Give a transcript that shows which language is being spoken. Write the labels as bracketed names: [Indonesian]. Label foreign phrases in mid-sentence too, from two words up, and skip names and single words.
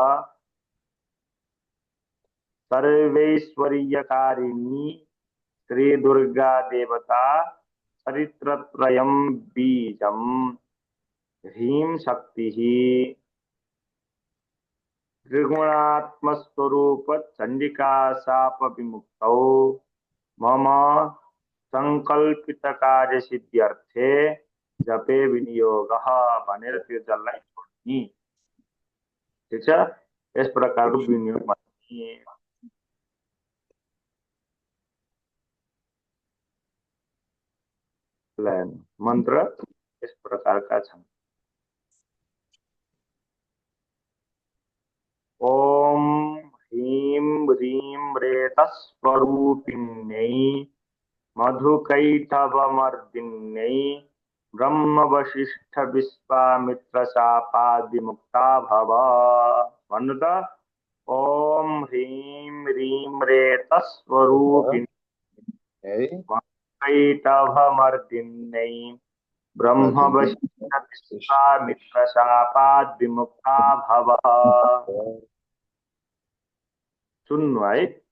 [Sanskrit] सर्वैश्वर्यकारिणी श्री दुर्गा देवता चरित्रत्रयम् बीजम् ह्रीं शक्तिः त्रिगुणात्मस्वरूप चंडिका शाप विमुक्तौ मम संकल्पित कार्य सिद्ध्यर्थे जपे विनियोगः [Nepali] भनेर त्यो जसलाई छोड्ने। ठिक छ, यस प्रकारको विनियोग गर्ने। मन्त्र यस प्रकारका छन्। [Sanskrit] ओम ह्रीं ह्रीं रेतस्वरूपिण्यै मधुकैटभमर्दिन्यै ब्रह्म वशिष्ठ विश्वामित्र शापादिमुक्ता भव। [Nepali] भन्नु त। [Sanskrit] ओम ह्रीं ह्रीं रेतस्वरूपिण्यै मधुकैटभमर्दिन्यै ब्रह्म वशिष्ठ विश्वामित्र शापादिमुक्ता भव। [Nepali] सुन्नु है।